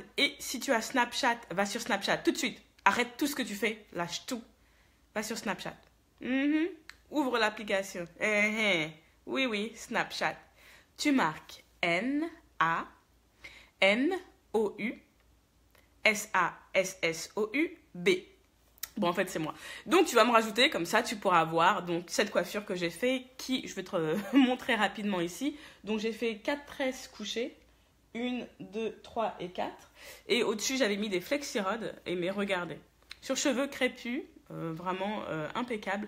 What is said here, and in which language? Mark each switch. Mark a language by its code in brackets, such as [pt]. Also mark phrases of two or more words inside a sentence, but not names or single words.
[fr] Et si tu as Snapchat, va sur Snapchat tout de suite. Arrête tout ce que tu fais, lâche tout. Va sur Snapchat. Ouvre l'application. Oui, Snapchat. Tu marques N-A-N-O-U-S-A-S-S-O-U-B. Bon, en fait, c'est moi. Donc, tu vas me rajouter, comme ça, tu pourras voir donc, cette coiffure que j'ai fait, qui je vais te montrer rapidement ici. Donc, j'ai fait 4 tresses couchées. 1, 2, 3 et 4. Et au-dessus, j'avais mis des flexirods. Mais regardez, sur cheveux crépus, vraiment impeccable.